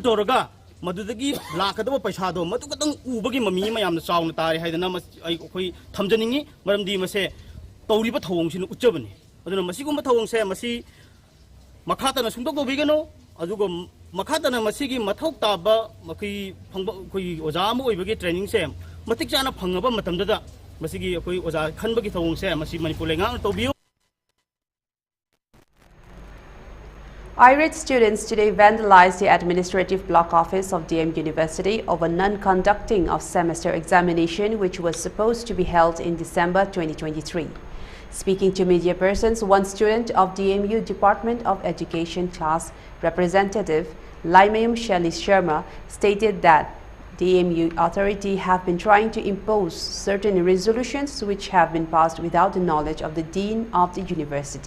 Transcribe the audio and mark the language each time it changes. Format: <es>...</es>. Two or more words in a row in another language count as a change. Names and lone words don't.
<mni>toraga Madudagi lakadaba paisado madukatang ubagi mami mayamna chawna tari haidana ai khoi thamjaningi maramdi mase tawriba thawong sinu uchabani aduna masigumba thawong se masi makhatana sungdok dobigano aduga makhatana masigi mathok taba makai phangba khoi oja am oibagi training se matik chana phangaba matamdada masigi khoi oja khanbagi thawong se masi manipur lengang tobiu.</mni> <en>Irate students today vandalized the administrative block office of DM University over non-conducting of semester examination which was supposed to be held in December 2023. Speaking to media persons, one student of DMU Department of Education class representative Laimayam Shelly Sharma stated that DMU authority have been trying to impose certain resolutions which have been passed without the knowledge of the dean of the university.</en>